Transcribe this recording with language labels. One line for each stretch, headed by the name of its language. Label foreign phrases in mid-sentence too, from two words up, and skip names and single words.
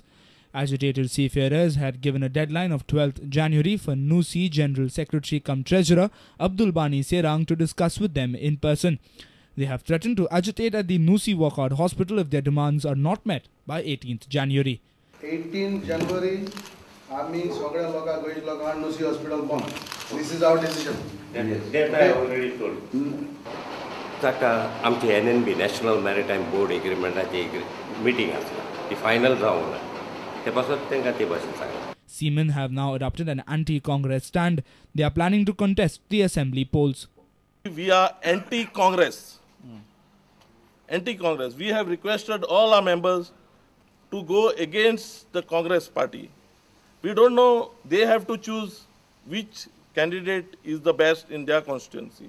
English: Agitated seafarers had given a deadline of 12th January for NUSI General Secretary cum Treasurer Abdul Bani Serang to discuss with them in person. They have threatened to agitate at the NUSI Walkout Hospital if their demands are not met by 18th January. 18th January,
Konkani: आम्ही सगळ्या लोकांक गोंयच्या लोकांक NUSI हॉस्पिटल बंद.
English: This is our decision. That I already told.
Konkani: ताका आमचे NNB National Maritime Board Agreementची meeting आसला.
English: ती final round.
Konkani: ते पासून तेंका ते भाशेन सांगला.
English: Seamen have now adopted an anti-Congress stand. They are planning to contest the assembly polls. We are anti-Congress. Anti-Congress. We have requested all our members to go against the Congress party. We don't know, they have to choose which candidate is the best in their constituency.